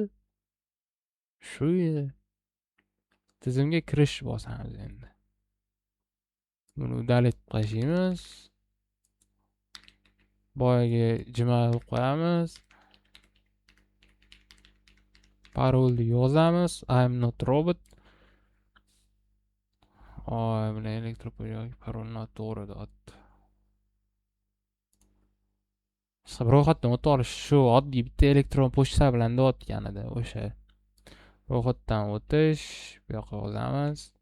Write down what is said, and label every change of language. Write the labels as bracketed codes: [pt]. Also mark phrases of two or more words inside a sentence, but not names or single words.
[uz] Shu edi. Tizimga kirish bosamiz endi. Buni udalib tashlaymiz. Boyagi Gmail qo'yamiz. Parolni yozamiz. [en] I'm not robot. [uz] Mana elektropochta parol noto'g'ri deyapti. Ro'yxatdan o'tib olish shu oddiy bitta elektron pochta bilan deyotganida o'sha. Ro'yxatdan o'tish, bu yoqqa yozamiz.